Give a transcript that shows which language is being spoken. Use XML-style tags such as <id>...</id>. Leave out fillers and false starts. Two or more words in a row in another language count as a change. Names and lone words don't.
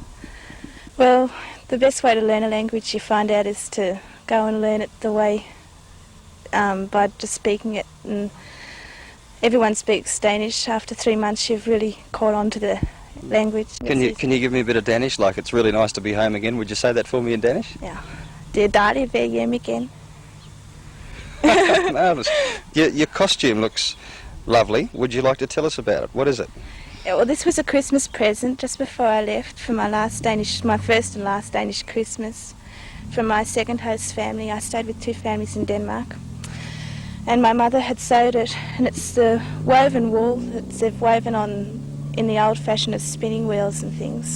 <en>Well, the best way to learn a language, you find out, is to go and learn it the way, by just speaking it. And everyone speaks Danish. After 3 months, you've really caught on to the language. Can you give me a bit of Danish, like it's really nice to be home again? Would you say that for me in Danish? Yeah.</en> <da>Det er dejligt at være hjemme igen.</da> <en>Marvellous. Your costume looks lovely. Would you like to tell us about it? What is it? Yeah, well, this was a Christmas present just before I left for my first and last Danish Christmas from my second host family. I stayed with 2 families in Denmark. And my mother had sewed it, and it's the woven wool that they've woven on in the old fashion of spinning wheels and things.</en>